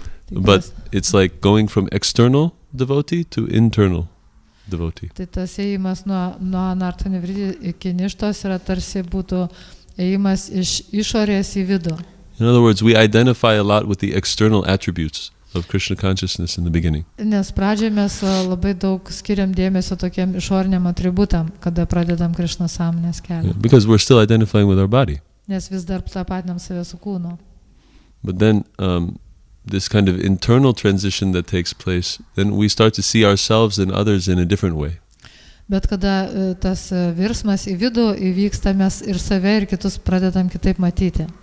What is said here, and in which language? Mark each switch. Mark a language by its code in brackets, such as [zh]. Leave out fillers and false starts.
[en] But it's like going from external devotee to internal devotee. [lt] Tai tas ėjimas nuo anartha nivriti iki ništos yra tarsi būtų ėjimas iš išorės į vidų. [en] In other words, we identify a lot with the external attributes of Krishna consciousness in the beginning. [lt] Nes pradžioje mes labai daug skiriam dėmesio tokiem išoriniam atributam, kada pradedam Krishna sąmonės kelią. [en] Because we're still identifying with our body. [lt] Nes vis dar tapatinam save su kūnu. [en] But then this kind of internal transition that takes place, then we start to see ourselves and others in a different way. [lt] Bet kada tas virsmas į vidų įvyksta, mes ir save ir kitus pradedam kitaip matyti.